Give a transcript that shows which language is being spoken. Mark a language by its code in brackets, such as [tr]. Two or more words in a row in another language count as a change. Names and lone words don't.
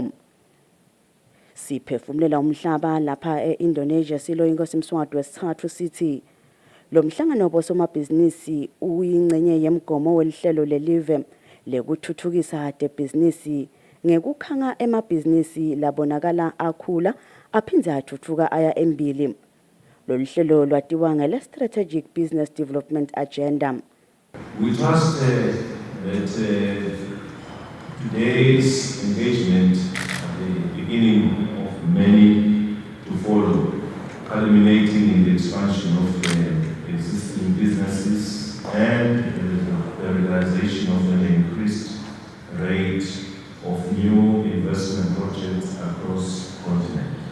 [ss] Siphefumulela umhlaba lapha e-Indonesia silo Inkosi Mswati wesithathu sithi lo mhlangano wabosomabhizinisi uyingcenye yemgomo welihlelo lelive lekuthuthukisa tebhizinisi ngekukhanga emabhizinisi labonakala akhula aphindze athuthuka aya embili. Lolu hlelo lwatiwa ngele Strategic Business Development Agenda. [en] We trust that today's engagement at the beginning of many to follow, culminating in the expansion of existing businesses and the realization of an increased rate of new investment projects across the continent.